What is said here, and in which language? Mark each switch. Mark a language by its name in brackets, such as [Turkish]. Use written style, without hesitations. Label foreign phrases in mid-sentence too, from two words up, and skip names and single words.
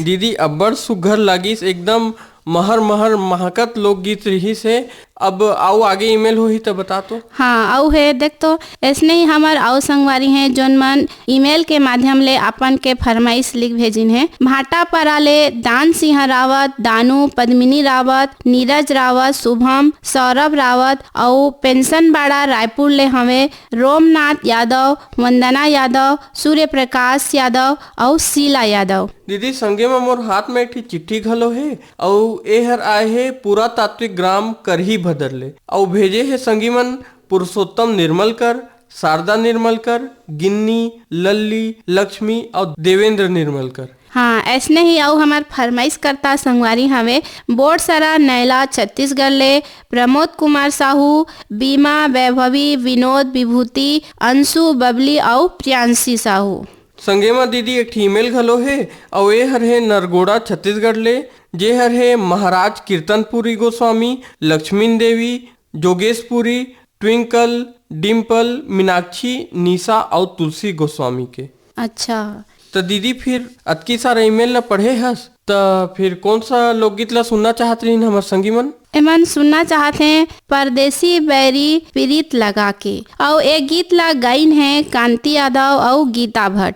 [Chhattisgarhi] दीदी अब्बड़ सुघर लागिस, एकदम महर महर महकत लोकगीत रही से। अब आओ आगे ईमेल होही तो बता तो। हाँ, आउ है देख तो ऐसने ही हमार आउ संगवारी हैं जोन मन ईमेल के माध्यम ले अपन के फरमाइश लिख भेजिन है। भाटा पराले दान सिंह रावत, दानू, पद्मिनी रावत, नीरज रावत, शुभम, सौरभ रावत और पेंशन बाड़ा रायपुर ले हमें रोमनाथ यादव, वंदना यादव, सूर्य प्रकाश यादव और शीला यादव। दीदी संगे में मोर हाथ में एक ठी चिट्ठी घलो है और ए हर आए है पुरातात्विक ग्राम करही भदरले और भेजे है संगी मन पुरुषोत्तम निर्मलकर, शारदा निर्मलकर, गिन्नी, लल्ली, लक्ष्मी और देवेंद्र निर्मलकर। हाँ, ऐसने ही आउ हमार फरमाइश करता संगवारी हमें बोरसरा नैला छत्तीसगढ़ ले प्रमोद कुमार साहू, बीमा, वैभवी, विनोद, विभूति, अंशु, बबली और प्रियांशी साहू। संगे में दीदी एक ईमेल घलो है और ये हर है नरगोड़ा छत्तीसगढ़ ले, जे हर है महाराज कीर्तनपुरी गोस्वामी, लक्ष्मी देवी, जोगेशपुरी, ट्विंकल, डिम्पल, मीनाक्षी, निशा और तुलसी गोस्वामी के। अच्छा, तो दीदी फिर अतकी सारा ईमेल ला पढ़े हस तो फिर कौन सा लोकगीत ला सुनना चाहत रही हमार संगी मन? एमन सुनना चाहते हैं परदेसी बैरी प्रीत लगा के और एक गीत ला गाइन है कांति यादव और गीता भट्ट।